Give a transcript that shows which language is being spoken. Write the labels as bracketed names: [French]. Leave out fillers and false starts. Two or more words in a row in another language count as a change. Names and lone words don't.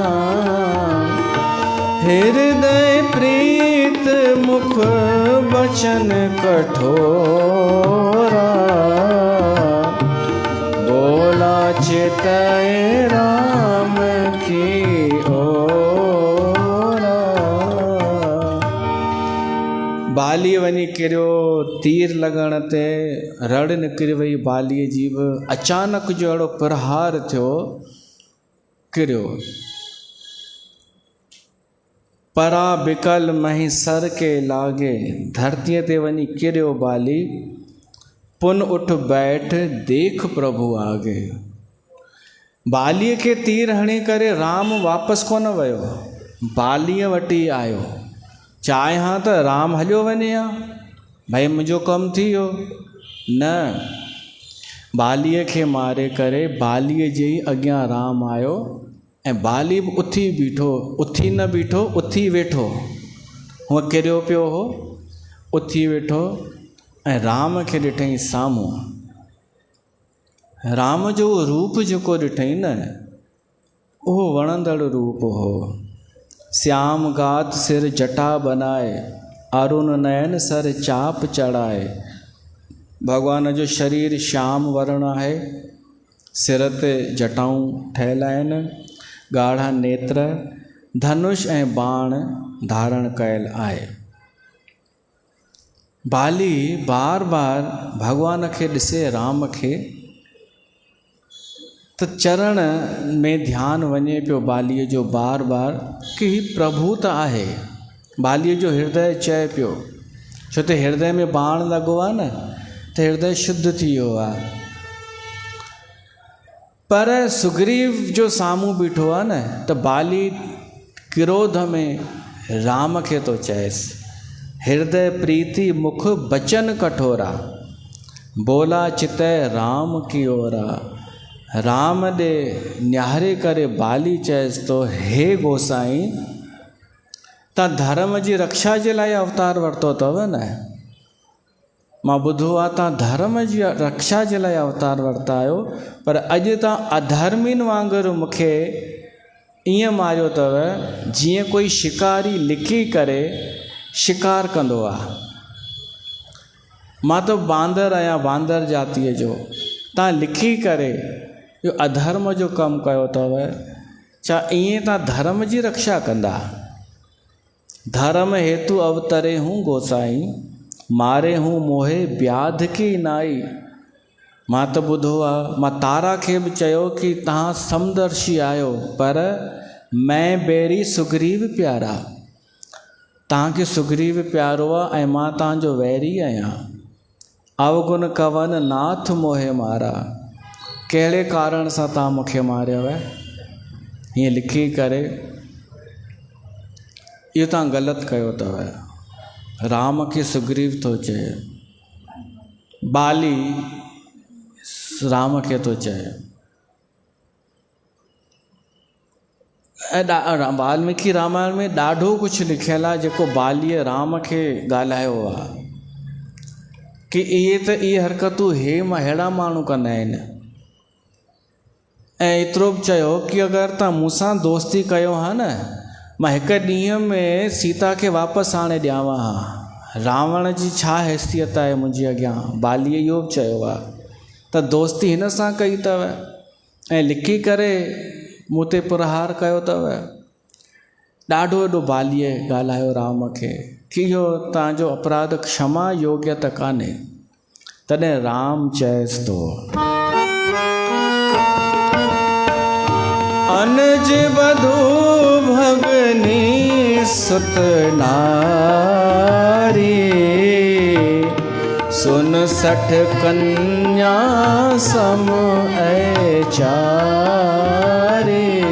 [Awadhi] हृदय प्रीत मुख बचन कठोरा। बोला चितय राम की ओरा। [Sindhi] बाली वञी किरियो। तीर लॻण ते रड़ निकिरी वई बालीअ जी बि। अचानक जो अहिड़ो प्रहार थियो, किरियो। [Awadhi] परा बिकल मही सर के लागे, [Sindhi] धरतीअ ते वञी किरियो बाली। [Awadhi] पुन उठ बैठ देख प्रभु आगे। [Sindhi] बालीअ खे तीर हणी करे राम वापसि कोन वियो, बालीअ वटि ई आयो। चाहियां त राम हलियो वञे हा, भाई मुंहिंजो कमु थी वियो। न, बालीअ खे मारे करे बालीअ जे ई अॻियां राम आयो ऐं बाली बि उथी बीठो, उथी न बीठो, उथी वेठो। हूअं किरियो पियो हो, उथी वेठो ऐं राम खे ॾिठईं साम्हूं। राम जो रूप जेको ॾिठईं न, उहो वणंदड़ रूप हो। [Awadhi] श्याम गात सिर जटा बनाए, अरुण नयन सर चाप चढ़ाए। [Sindhi] भगवान जो शरीर श्याम वर्ण आहे, सिर ते जटाऊं ठहियल आहिनि, ॻाढ़ा नेत्र, धनुष ऐं बाण धारण कयल आहे। बाली बार बार भगवान खे ॾिसे राम खे, त चरण में ध्यानु वञे पियो बालीअ जो बार बार कि ही प्रभु त आहे। बालीअ जो हृदय चए पियो, छो त हृदय में बाण लॻो आहे न, त हृदय शुद्ध थी वियो आहे। पर सुग्रीव जो साम्हूं बीठो आहे न, त बाली क्रोध में राम खे थो चएसि, [Awadhi] हृदय प्रीति मुख बचन कठोरा, बोला चितय राम की ओरा। [Sindhi] राम ॾे निहारे करे बाली चएसि थो, हे गोसाईं, तव्हां धर्म जी रक्षा जे लाइ अवतार वरितो अथव न। मां ॿुधो आहे तव्हां धर्म जी रक्षा जे लाइ अवतार वरिता आहियो, पर अॼु तव्हां अधर्मियुनि वांगुरु मूंखे ईअं मारियो अथव जीअं कोई शिकारी लिकी करे शिकार कंदो आहे। मां त बांदर आहियां, बांदर जातीअ जो, तव्हां लिखी करे इहो अधर्म जो कमु कयो अथव। छा ईअं तव्हां धर्म जी रक्षा कंदा? [Awadhi] धर्म हेतु अवतरे हूँ गोसाई, मारे हूँ मोहे ब्याध की नाई। [Sindhi] मां त ॿुधो आहे, मां तारा खे बि चयो कि तव्हां समदर्शी आहियो, पर [Awadhi] मैं बेरी सुग्रीव प्यारा, [Sindhi] तव्हांखे सुग्रीव प्यारो आहे ऐं मां तव्हांजो वैरी आहियां। [Awadhi] अवगुण कवन नाथ मोहे मारा, [Sindhi] कहिड़े कारण सां तव्हां मूंखे मारियव? हीअं लिखी करे इहो तव्हां ग़लति कयो अथव। राम खे सुग्रीव थो चए, बाली राम खे थो चए। ऐं वाल्मीकि रामायण में ॾाढो कुझु लिखियलु आहे जेको बालीअ राम खे ॻाल्हायो आहे कि इहे त इहे हरकतूं अहिड़ा माण्हू कंदा आहिनि। ऐं एतिरो बि चयो कि अगरि तव्हां मूंसां दोस्ती कयो हा न, मां हिकु ॾींहं में सीता खे वापसि आणे ॾियांव हा। रावण जी छा हैसियत आहे मुंहिंजे अॻियां? बालीअ इहो बि चयो आहे त दोस्ती हिन सां कई अथव ऐं लिखी करे मूं ते प्रहार कयो अथव। ॾाढो वॾो बालीअ ॻाल्हायो राम खे कि इहो तव्हांजो अपराध क्षमा योग्य त कान्हे। तॾहिं राम चएसि थो, [Awadhi] अनज बधू भगनी सुत नारी, सुन 60 कन्या सम चारी।